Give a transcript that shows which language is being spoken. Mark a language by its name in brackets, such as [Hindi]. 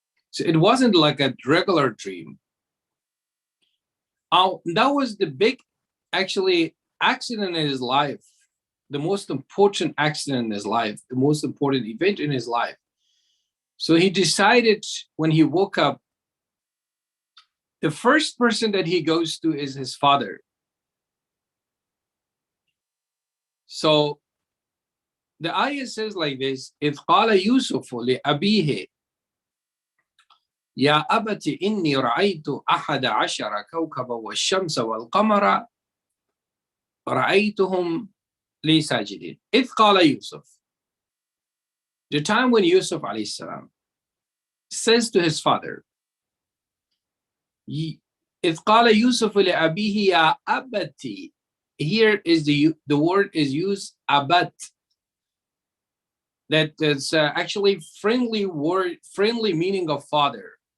[English] So it wasn't like a regular dream. That was the big, actually, accident in his life, the most important accident in his life, the most important event in his life. So he decided when he woke up, the first person that he goes to is his father. So the ayah says like this: [Arabic] إِذْ قَالَ يُوسُفُ لِأَبِيهِ يَا أَبَتِ إِنِّي رَأَيْتُ أَحَدَ عَشَرَ كَوْكَبًا وَالشَّمْسَ وَالْقَمَرَ رَأَيْتُهُمْ لِي سَاجِدِينَ. إِذْ قَالَ يُوسُف, [English] the time when Yusuf alayhi salam says to his father, [Arabic] إِذْ قَالَ يُوسُفُ لِأَبِيهِ يَا أَبَتِ. [English] Here is the word is used, abat. That is actually friendly word, friendly meaning of father.